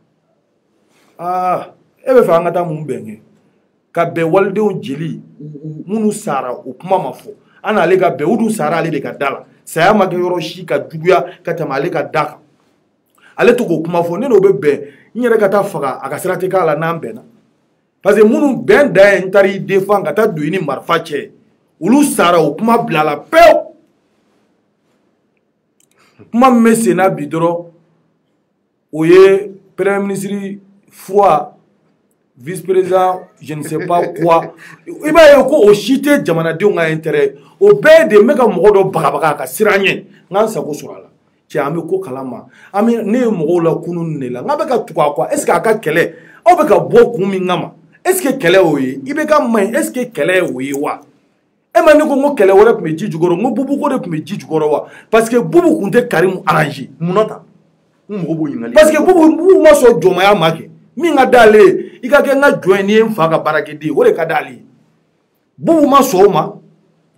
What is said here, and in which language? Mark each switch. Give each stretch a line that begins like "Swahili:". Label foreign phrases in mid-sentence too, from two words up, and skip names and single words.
Bambara: e bɛ fɛ an ka taa mun bɛn kɛ ka bɛn walidenw jeli minnu sara o kuma ma fɔ an n'ale ka bɛn o dun sara ale de ka da la saya ma kɛ yɔrɔ si ka juguya ka tɛmɛ ale ka da kan ale to k'o kuma fɔ ne n'o bɛ bɛn n yɛrɛ ka taa faga a ka sira tɛ k'a la n'an bɛnna
French: parce que
Bambara: minnu bɛn da ye n taara i défend ka taa don i ni marifa cɛ olu sara o kuma bila la pewu kuma min bɛ sen na bi dɔrɔn o ye
French: premier ministre
Bambara: Fura
French: vice président je ne sais pas quoi
Bambara: i b'a ye ko o si tɛ jamanadenw ka intérêt o bɛɛ de bɛ ka mɔgɔ dɔ bagabaga a ka siran ɲɛ n k'an sago sɔrɔ a la cɛ an bɛ ko kalama ne ye mɔgɔw la kunun de la n k'a bɛ ka tugu a kɔ
French: est ce que
Bambara: a ka kɛlɛ aw bɛ ka bɔ kun min kama
French: est ce que
Bambara: kɛlɛ y'o ye IBK man ɲi
French: est ce que
Bambara: kɛlɛ y'o ye wa e ma ne ko n ko kɛlɛ wɛrɛ tun bɛ ji jukɔrɔ n ko Bubu ko de tun bɛ ji jukɔrɔ wa
French: parce que
Bambara: Bubu tun tɛ Karimu arranger munna ta n mɔgɔ b'o ɲininkali
French: parce que
Bambara: Bubu ma sɔn jɔnmaya ma kɛ min ka d'ale ye i ka kɛ n ka jɔn ye n'i ye n fa ka baarakɛden ye o de ka d'ale ye Bubu ma sɔn o ma